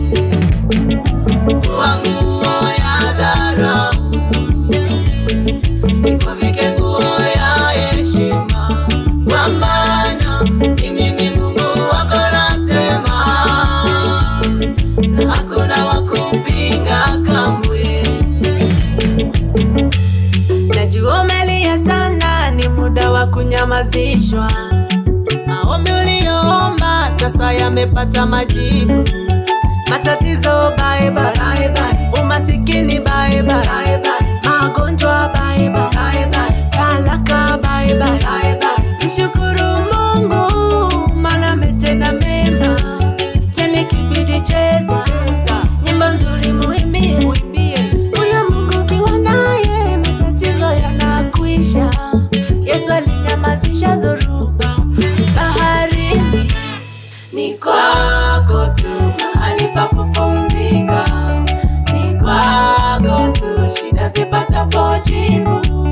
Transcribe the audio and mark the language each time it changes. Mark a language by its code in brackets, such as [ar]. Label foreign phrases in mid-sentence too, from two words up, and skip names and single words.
[sw] Kwa nguo ya dharau, nikuvike nguo ya heshima, kwa maana ni mimi Mungu wako nasema, na hakuna wa kupinga kamwe. Najua umelia sana, ni muda wa kunyamazishwa. Maombi uliyoomba sasa yamepata majibu. Matatizo [en] bye bye, [sw] umasikini [en] bye bye, [sw] magonjwa [en] bye bye, [sw] talaka [en] bye bye. [sw] Mshukuru Mungu maana ametenda mema, tena kibidi cheza nyimbo nzuri muimbie. Huyo Mungu ukiwa naye matatizo yanakwisha. Yesu alinyamazisha dhoruba baharini, ni kwako tu mahali pa kupumzika, ni kwako tu shida zipatapo jibu.